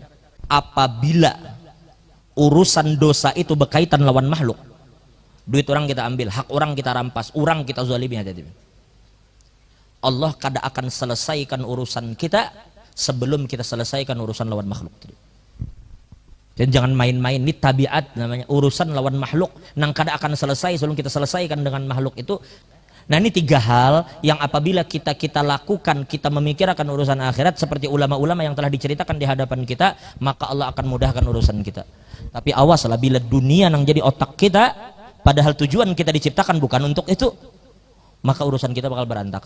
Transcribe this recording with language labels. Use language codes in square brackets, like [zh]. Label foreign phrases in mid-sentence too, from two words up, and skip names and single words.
[id] Apabila urusan dosa itu berkaitan lawan makhluk, duit orang kita ambil, hak orang kita rampas, orang kita zalimi, Allah kada akan selesaikan urusan kita sebelum kita selesaikan urusan lawan makhluk. Dan jangan main-main, ini tabiat namanya, urusan lawan makhluk nang kada akan selesai sebelum kita selesaikan dengan makhluk itu. Nah, ini 3 hal yang apabila kita lakukan, kita memikirkan urusan akhirat seperti ulama-ulama yang telah diceritakan di hadapan kita, maka Allah akan mudahkan urusan kita. Tapi awaslah bila dunia nang jadi otak kita, padahal tujuan kita diciptakan bukan untuk itu, maka urusan kita bakal berantakan.